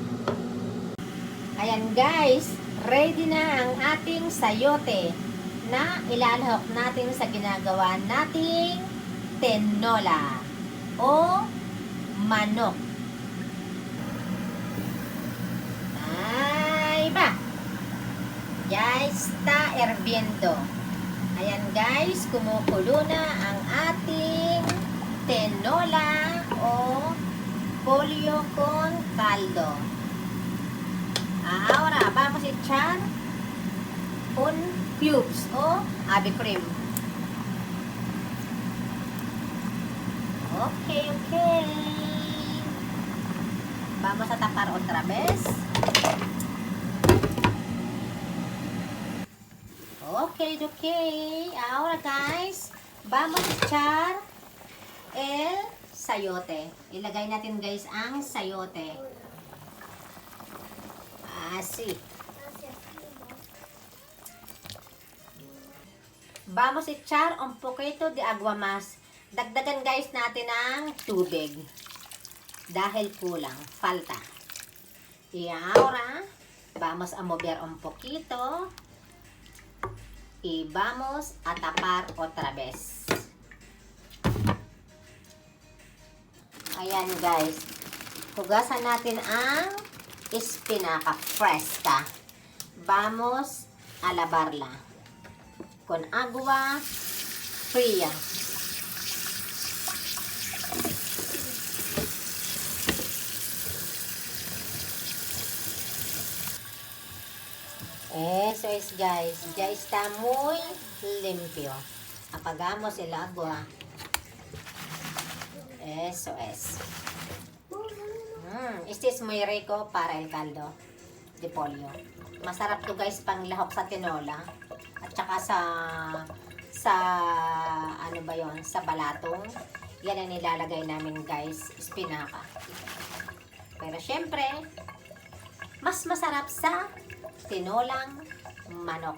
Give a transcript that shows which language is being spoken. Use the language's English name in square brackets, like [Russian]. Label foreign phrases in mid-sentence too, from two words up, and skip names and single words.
[Filipino] Ayan guys, ready na ang ating sayote na ilalahok natin sa ginagawa nating tinola o manok. [Spanish] Ya está hirviendo. [Filipino] Ayan guys, kumukulo na ang ating tinola o [Spanish] pollo con caldo. Ahora vamos a echar un cubes o ave cream. Okay. Vamos a tapar otra vez. Okay. Ahora guys, vamos a echar el sayote. [Filipino] Ilagay natin guys ang sayote. [Spanish] Así. Vamos a echar un poquito de agua más. [Filipino] Dagdagan guys natin ang tubig. Dahil kulang, falta. [Spanish] Y ahora, vamos a mover un poquito. Y vamos a tapar otra vez. [Filipino] Ayan guys. Hugasan natin ang [Spanish] espinaca fresca. Vamos a lavarla con agua fría. Eso es guys, ya está muy limpio. Apagamos el agua. Eso es. Este es muy rico para el caldo de pollo. [Filipino] Masarap to guys pang lahok sa tinola. At saka sa ano ba yon, sa balatong. Yan ang nilalagay namin guys, espinaca. Pero syempre, mas masarap sa tinolang manok.